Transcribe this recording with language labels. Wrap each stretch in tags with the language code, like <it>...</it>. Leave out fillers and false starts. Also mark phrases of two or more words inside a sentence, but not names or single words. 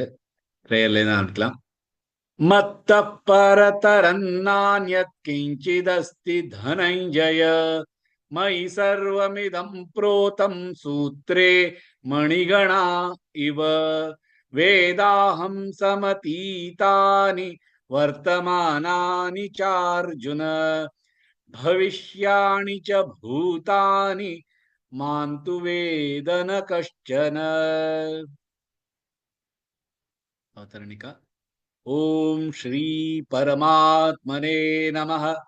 <ta>பிரேயர்ல தான் ஆரம்பிக்கலாம்.</ta> <sa>मत्त परतरन्नान्यत् किञ्चिदस्ति धनञ्जय मयि सर्वमिदं प्रोतं सूत्रे मणिगणा इव वेदाहं समतीतानि वर्तमानानि चार्जुन भविष्याणि च भूतानि मान्तु वेद न कश्चन. अवतरणिका. ओम श्री परमात्मने नमः.</sa>